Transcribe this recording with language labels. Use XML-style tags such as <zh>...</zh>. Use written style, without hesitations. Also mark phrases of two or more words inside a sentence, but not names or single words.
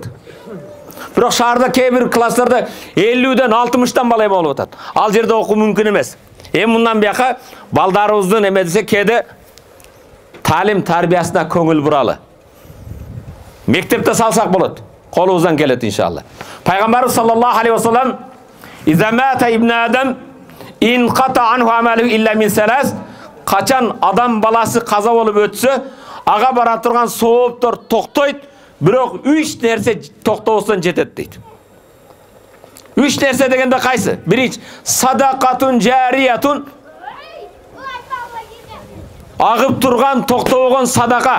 <ky>Бирок шаарда кээ бир класстарда 50ден 60тан бала болуп атат. Ал жерде окуу мүмкүн эмес. Эми мындан бияка балдарыбыздын эме десе кээде талим тарбиясына көңүл буралы. Мектепте салсак болот. Колубуздан келет иншалла. Пайгамбарыбыз</ky> <ar>صلى الله عليه وسلم "إذا مات ابن آدم انقطع عنه عمله إلا من ثلاث"</ar> <ky>качан адам баласы каза болуп өтсө, ага бара турган сооптор токтойт, бирок 3 нерсе токтобостон жетет дейт. 3 нерсе дегенде кайсы? Биринчи,</ky> <ar>صدقة جارية,</ar> <ky>агып турган токтобогон садака.</ky>